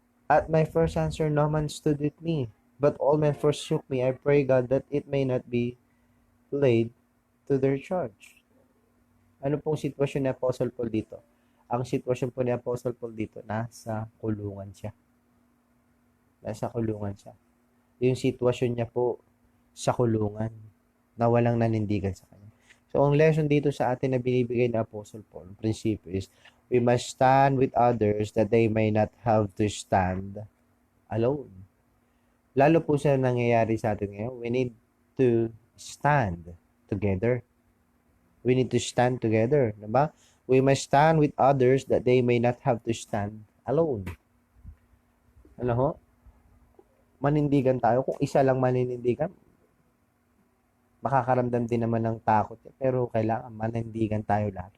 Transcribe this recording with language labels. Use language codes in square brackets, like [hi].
[en] At my first answer, no man stood with me, but all men forsook me. I pray God that it may not be laid to their charge. [tl] Ano pong sitwasyon ni Apostle Paul dito? Ang sitwasyon po ni Apostle Paul dito, nasa kulungan siya. Nasa kulungan siya. Yung sitwasyon niya po sa kulungan na walang nanindigan sa kanya. So, ang lesson dito sa atin na binibigay ni Apostle Paul, ang prinsipyo is, [en] we must stand with others that they may not have to stand alone. [tl] Lalo po sa nangyayari sa atin ngayon, [en] we need to stand together. We need to stand together. [tl] Diba? [en] We must stand with others that they may not have to stand alone. [tl] Ano ho? Manindigan tayo. Kung isa lang maninindigan, makakaramdam din naman ng takot. Pero kailangan manindigan tayo lahat.